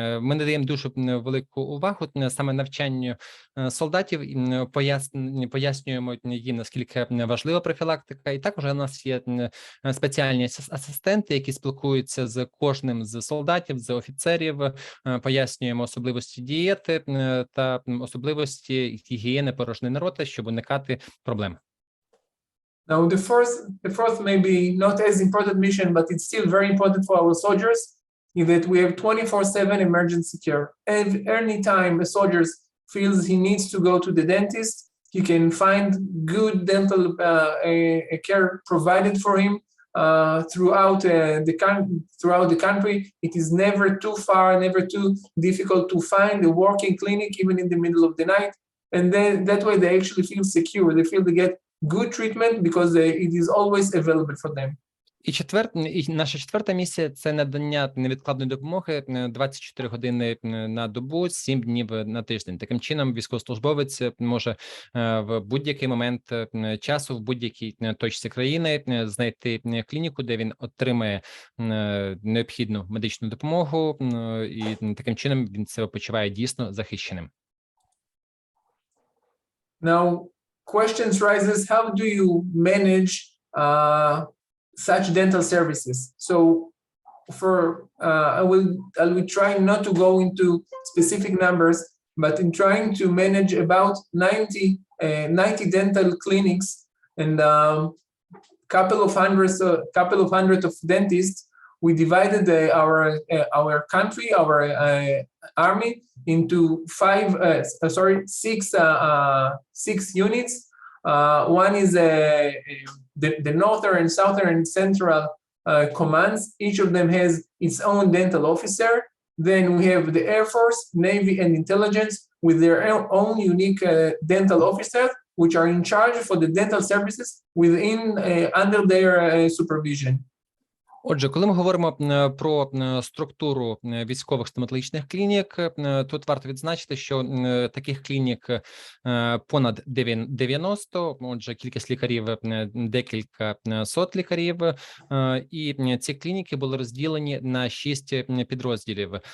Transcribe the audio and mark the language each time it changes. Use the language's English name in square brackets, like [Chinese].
[Ukrainian] Ми надаємо дуже велику увагу саме навчанню солдатів, пояснюємо їм, наскільки важлива профілактика, і також у нас є спеціальні асистенти, які спілкуються з кожним з солдатів, з офіцерів, пояснюємо особливості дієти та особливості гігієни порожнини рота, щоб уникати проблем. [English] Now, the fourth maybe not as important mission, but it's still very important for our soldiers, is that we have 24/7 emergency care. Any time a soldier feels he needs to go to the dentist, he can find good dental care provided for him throughout the country. It is never too far, never too difficult to find a working clinic, even in the middle of the night. And then that way they actually feel secure. They feel they get good treatment because it is always available for them. [Ukrainian] І наша четверта місія – це надання невідкладної допомоги 24 години на добу, 7 днів на тиждень. Таким чином, військовослужбовець може в будь-який момент часу, в будь-якій точці країни знайти клініку, де він отримає необхідну медичну допомогу, і таким чином він себе почуває дійсно захищеним. [English] Now, questions rises, how do you manage such dental services? So I will try not to go into specific numbers, but in trying to manage about 90 dental clinics and couple of hundred of dentists, we divided our country, our army into six units. One is the northern, southern, and central commands. Each of them has its own dental officer. Then we have the Air Force, Navy, and Intelligence with their own unique dental officers, which are in charge for the dental services under their supervision. [Ukrainian] Отже, коли ми говоримо про структуру військових стоматологічних клінік, тут варто відзначити, що таких клінік понад 90, отже, кількість лікарів декілька сот лікарів, і ці клініки були розділені на 6 підрозділів: